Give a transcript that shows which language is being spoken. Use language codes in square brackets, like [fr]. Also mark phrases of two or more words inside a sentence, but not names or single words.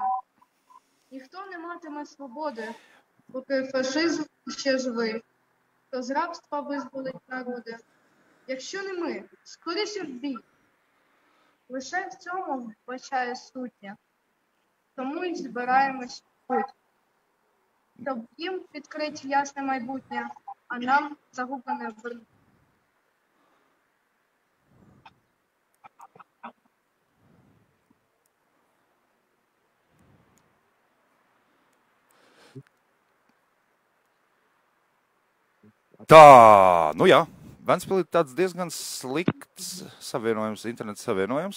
[uk] Ніхто не матиме свободи, поки фашизм ще живий, то з рабства визволить народи. Якщо не ми, скоріше в бій. Лише в цьому вбачає сутня. Тому й збираємось в путь. Щоб їм відкрити ясне майбутнє, а нам загублене вернути. [lv] Tā, nu jā, Ventspils ir tāds diezgan slikts savienojums, internets savienojums.